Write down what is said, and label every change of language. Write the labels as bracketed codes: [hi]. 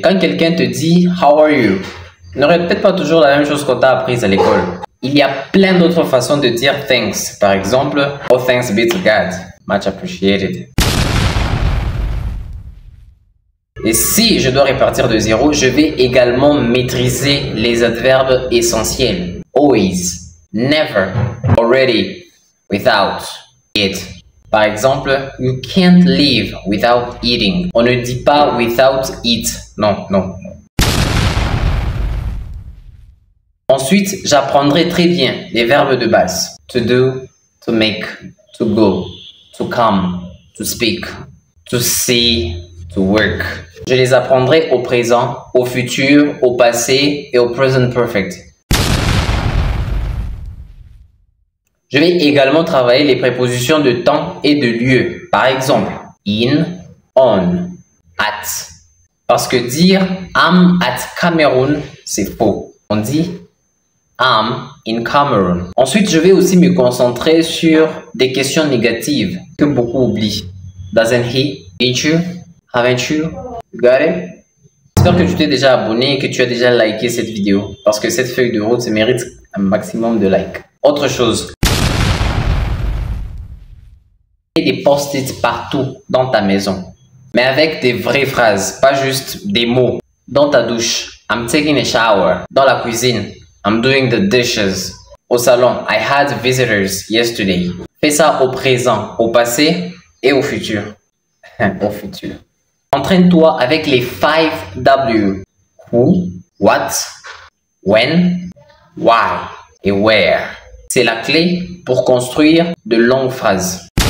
[fr] Quand quelqu'un te dit « [en] How are you ?» [fr] ne répète pas toujours la même chose qu'on t'a apprise à l'école. Il y a plein d'autres façons de dire « thanks ». Par exemple, « [en] Oh, thanks be to God. Much appreciated ». [fr] Et si je dois repartir de zéro, je vais également maîtriser les adverbes essentiels. [en] Always, never, already, without, it. [fr] Par exemple, [en] you can't live without eating. [fr] On ne dit pas [en] without eat. [fr] Non, non. Ensuite, j'apprendrai très bien les verbes de base. [en] To do, to make, to go, to come, to speak, to see, to work. [fr] Je les apprendrai au présent, au futur, au passé et au present perfect. Je vais également travailler les prépositions de temps et de lieu. Par exemple, in, on, at. Parce que dire [en] I'm at Cameroon, [fr] c'est faux. On dit [en] I'm in Cameroon. [fr] Ensuite, je vais aussi me concentrer sur des questions négatives que beaucoup oublient. [en] Doesn't he? Didn't you? Haven't you? You got it? [fr] J'espère que tu t'es déjà abonné et que tu as déjà liké cette vidéo. Parce que cette feuille de route mérite un maximum de likes. Autre chose. Des post-it partout dans ta maison, mais avec des vraies phrases, pas juste des mots. Dans ta douche, [en] I'm taking a shower. [fr] Dans la cuisine, [en] I'm doing the dishes. [fr] Au salon, [en] I had visitors yesterday. [fr] Fais ça au présent, au passé et au futur. Au futur. Entraîne-toi avec les 5 W. Who, what, when, why et where. C'est la clé pour construire de longues phrases.